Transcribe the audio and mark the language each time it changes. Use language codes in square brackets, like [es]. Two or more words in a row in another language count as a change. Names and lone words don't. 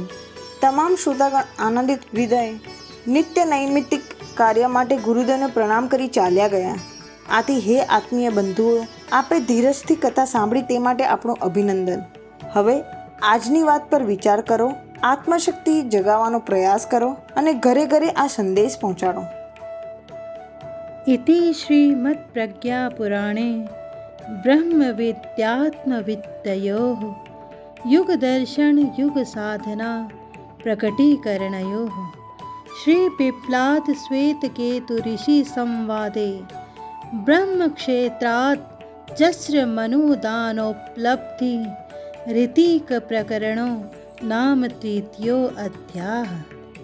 [gu] તમામ શ્રોતાગણ આનંદિત હૃદય નિત્ય નૈમિત્તિક કાર્ય માટે ગુરુદેવને પ્રણામ કરી ચાલ્યા ગયા. આથી હે આત્મીય બંધુઓ, આપે ધીરજથી કથા સાંભળી તે માટે આપણું અભિનંદન. હવે આજની વાત પર વિચાર કરો, આત્મશક્તિ જગાવવાનો પ્રયાસ કરો અને ઘરે ઘરે આ સંદેશ પહોંચાડો. [sa] इति श्रीमद्प्रज्ञापुराणे ब्रह्मविद्यात्मविद्ययोः युगदर्शनयुगसाधना प्रकटीकरणयोः श्रीपिप्लादश्वेतकेतुऋषिसंवादे ब्रह्मक्षेत्रात् जस्रमनुदानोपलब्धि ऋतिकप्रकरणो नाम तृतीयो अध्यायः.